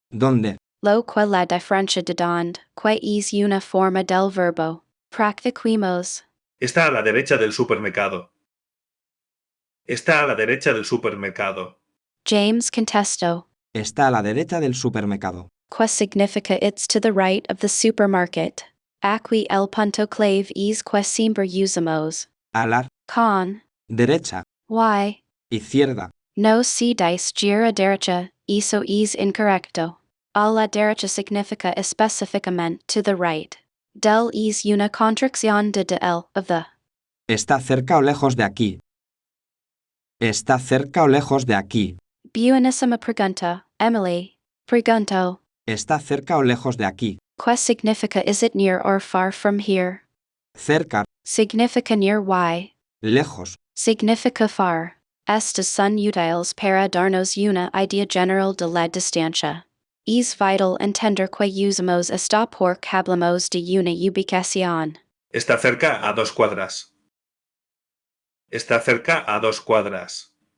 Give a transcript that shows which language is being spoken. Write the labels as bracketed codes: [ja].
[es] ¿Dónde? Lo que la diferencia de dónde, que es una forma del verbo. Practiquemos. Está a la derecha del supermercado. Está a la derecha del supermercado. James contesto. Está a la derecha del supermercado. Que significa [en] it's to the right of the supermarket. [es] Aquí el punto clave es que siempre usamos. A la Con. derecha, Y. izquierda. No se dice gira derecha, eso es incorrecto. A la derecha significa específicamente [en] to the right. [es] Del es una contracción de el, [en] of the. [es] ¿Está cerca o lejos de aquí? ¿Está cerca o lejos de aquí? Buenísima pregunta, Emily. Pregunto. ¿Está cerca o lejos de aquí? Que significa [en] is it near or far from here? [es] Cerca, Significa near y. lejos. Significa far. Estas son útiles para darnos una idea general de la distancia. Es vital entender que usamos esta porque hablamos de una ubicación. Está cerca a 2 cuadras. Está cerca a 2 cuadras.